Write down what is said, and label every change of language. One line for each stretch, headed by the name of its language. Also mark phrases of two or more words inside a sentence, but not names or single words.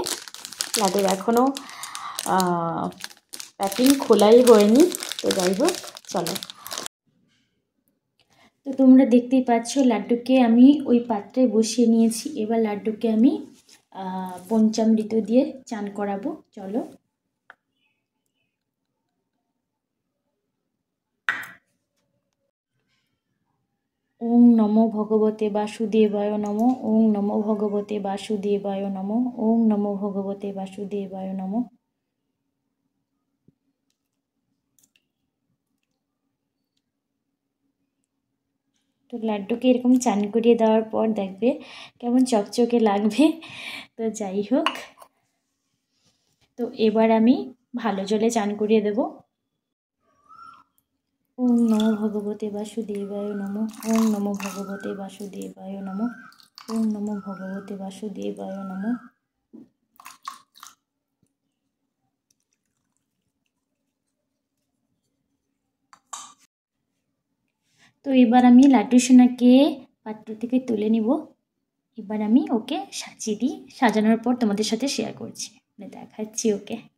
Bangla: লাড্ডুর এখনও প্যাকিং খোলাই হয়নি। তো যাই হোক, চলো। তো তোমরা দেখতেই পাচ্ছ লাড্ডুকে আমি ওই পাত্রে বসিয়ে নিয়েছি। এবার লাড্ডুকে আমি পঞ্চামৃত দিয়ে চান করাবো।
Sanskrit: চলো। ওং নমো ভগবতে বাসুদেবায় নমো। ওং নমো ভগবতে বাসুদেবায় নমো। ওং নমো ভগবতে বাসুদেবায় নমো।
Bangla: তো লাড্ডুকে এরকম চান করিয়ে দেওয়ার পর দেখবে কেমন চকচকে লাগবে। তো যাই হোক, তো এবার আমি ভালো জলে চান করিয়ে দেব।
Sanskrit: ওং নমো ভগবতে বাসুদেবায় নমো। ওং নমো ভগবতে বাসুদেবায় নমো। ওং নমো ভগবতে বাসুদেবায় নমো।
Bangla: তো এবার আমি লাড্ডু সোনাকে পাত্র থেকে তুলে নিব। এবার আমি ওকে সাজিয়ে দিই, সাজানোর পর তোমাদের সাথে শেয়ার করছি, দেখাচ্ছি ওকে।